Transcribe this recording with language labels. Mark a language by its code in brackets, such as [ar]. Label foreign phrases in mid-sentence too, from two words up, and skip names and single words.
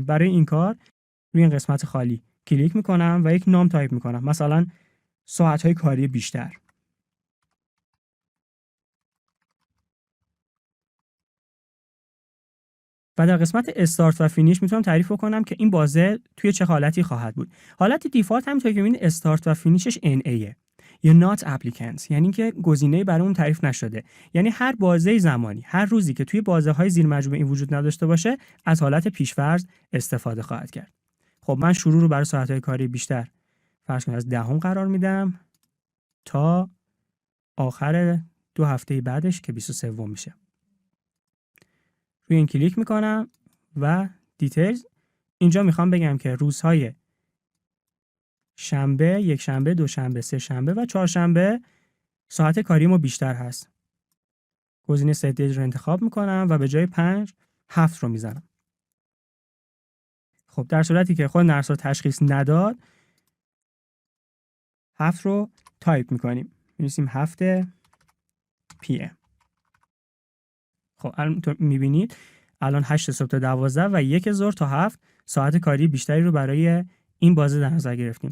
[fa] برای این کار روی این قسمت خالی کلیک میکنم و یک نام تایپ میکنم، مثلا ساعت‌های کاری بیشتر. و در قسمت استارت و فینیش میتونم تعریف کنم که این بازه توی چه حالتی خواهد بود. حالت دیفالت همونطور که میبینید استارت و فینیشش NA یا [en] not applicants، [fa] یعنی که گزینه‌ای برای اون تعریف نشده. یعنی هر بازه زمانی، هر روزی که توی بازه‌های زیر مجموعه این وجود نداشته باشه، از حالت پیش‌فرض استفاده خواهد کرد. خب من شروع رو برای ساعت‌های کاری بیشتر فرض کنید از 10 قرار میدم تا آخر 2 هفته بعدش که 23 میشه. روی این کلیک میکنم و دیتیلز. اینجا میخوام بگم که روزهای شنبه، یک شنبه، دوشنبه، سه شنبه و چهارشنبه ساعت کاری ما بیشتر هست. گزینه [en] set days [fa] رو انتخاب میکنم و به جای 5 7 رو میزنم. خب در صورتی که خود نرس‌ها تشخیص نداد 7 رو تایپ میکنیم. می‌نویسیم 7 PM. خب الان می‌بینید الان 8 صبح تا 12 و 1 ظهر تا 7 ساعت کاری بیشتری رو برای این بازه در نظر گرفتیم.